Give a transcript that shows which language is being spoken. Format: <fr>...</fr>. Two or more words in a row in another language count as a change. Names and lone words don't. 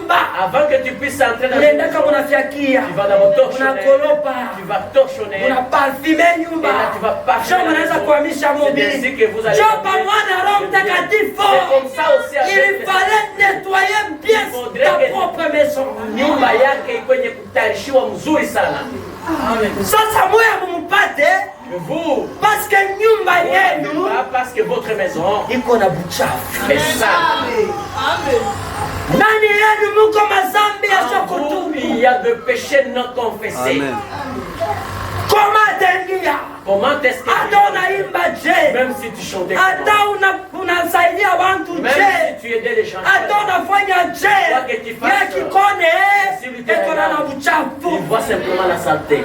<fr>Avant que tu puisses entrer dans une maison, tu vas d'abord torchonner. Tu vas torchonner. Et là tu vas parfumer. C'est ainsi que vous allez. C'est comme ça aussi avec il fallait nettoyer bien ta propre maison.</fr> <sw>Nyumba yake ikwenye kutarishiwa mzuri sana. Sasa moya mumpate</sw> <fr>vous parce que</fr> <sw>nyumba yenu</sw> <fr>parce que votre maison</fr> <sw>iko na buchafu.</sw> <fr>est sale.</fr> <sw>Ndani yenu muko mazambi ya sokotubu.</sw> <fr>Il y a de péchés non confessés. Comment est-ce que même si tu chantais, même si tu aidais les gens, il voit simplement la saleté.</fr>